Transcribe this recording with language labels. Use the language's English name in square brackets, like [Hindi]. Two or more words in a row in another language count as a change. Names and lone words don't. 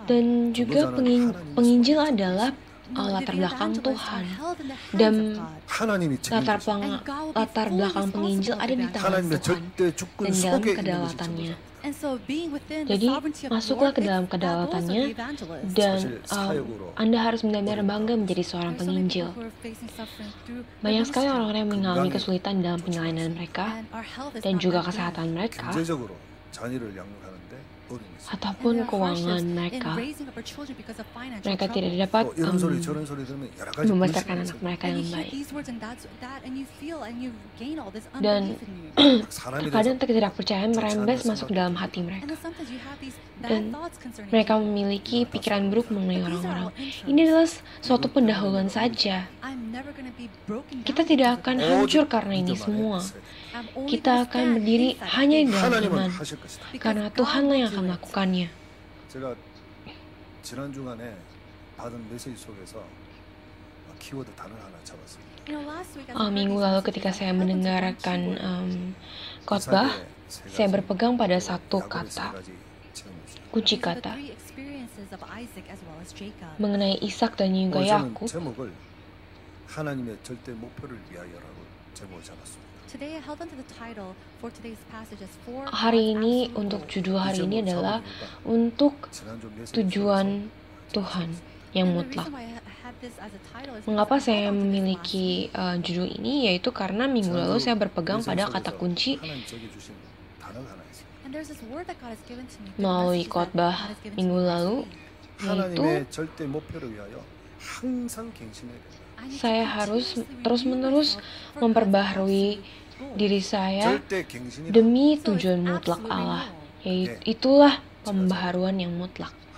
[Indonesian] Dan juga penginjil adalah latar belakang Tuhan. Dan [Korean] 하나님이 [Indonesian] latar belakang penginjil ada di tangan [Korean] 하나님의 [Indonesian] Tuhan [Korean] 절대 주권 [Indonesian] dan dalam [Korean] 속에 있는 것이 [Indonesian] kedaulatannya. [Korean] 전도자. [English] And so being within the [Indonesian] Jadi [English] sovereignty of the [Indonesian] masuklah [English] Lord, [Indonesian] ke dalam [English] it's that also [Indonesian] kedaulatannya [English] the evangelist. [Indonesian] dan [Korean] 사실 사역으로 [Indonesian] Anda harus benar-benar bangga menjadi seorang [English] There's so many [Indonesian] penginjil. [English] people who are facing suffering through the [Indonesian] Banyak sekali [English] ministry. [Indonesian] orang-orang yang mengalami kesulitan dalam pelayanan mereka [English] And our health is [Indonesian] dan [English] not [Indonesian] juga [English] that good. [Indonesian] kesehatan mereka. [Korean] 경제적으로 자녀를 양육하는데 [Indonesian] ataupun keuangan mereka. Mereka tidak dapat membesarkan anak mereka yang baik. Dan kadang ketidakpercayaan merembes masuk dalam hati mereka. Dan mereka memiliki pikiran buruk mengenai orang-orang. Ini adalah suatu pendahuluan saja. Kita tidak akan hancur karena ini semua. Kita akan berdiri hanya di dalam iman, karena Tuhanlah yang akan melakukannya. [Korean] 제가 지난 주간에 받은 메시지 속에서 키워드 단어 하나 잡았습니다. [Indonesian] Minggu lalu ketika saya mendengarkan khotbah, saya berpegang pada satu kata, kunci kata, mengenai Ishak dan juga Yakub. [Korean] 제목을 하나님의 절대 목표를 위하여라고 제목을 잡았습니다. [Indonesian] Hari ini, untuk judul hari ini adalah untuk tujuan Tuhan yang mutlak. Mengapa saya memiliki judul ini? Yaitu karena minggu lalu saya berpegang pada kata kunci melalui khotbah minggu lalu, yaitu saya harus terus-menerus memperbaharui diri saya demi tujuan mutlak Allah, yaitu itulah pembaharuan yang mutlak.